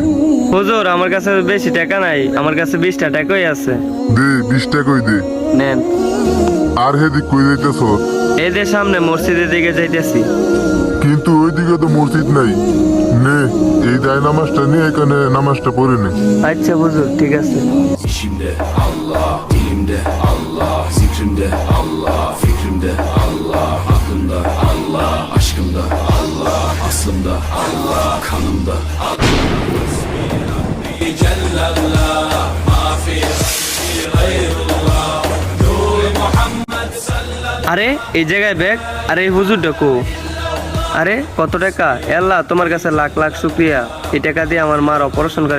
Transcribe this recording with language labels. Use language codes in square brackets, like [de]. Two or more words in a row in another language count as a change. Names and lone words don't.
[bn] হুজুর, আমার কাছে বেশি টাকা নাই, আমার কাছে 20টা টাকাই আছে। দে 20 টাকাই দে। নেন। আর হেদিক কই যাইতেছ? এই যে সামনে মসজিদের দিকে যাইতেছি। কিন্তু ওইদিকে তো মসজিদ নাই। নে এই দায় নামাজটা নিয়ে এখানে নামাজটা পড়ে নে। আচ্ছা হুজুর, ঠিক আছে। [tr] İşimde Allah, dilimde Allah, zikrimde Allah, fikrimde Allah, aklımda Allah, aşkımda Allah, aslımda Allah, kanımda Allah. [ar] جل الله ما في غير الله نور محمد صلى الله. [bn] আরে এই জায়গায় ব্যাগ, আরে এই হুজুর ডাকো। আরে কত টাকা? এ আল্লাহ, তোমার কাছে লাখ লাখ শুকরিয়া, এই টাকা দিয়ে আমার মার অপারেশন করে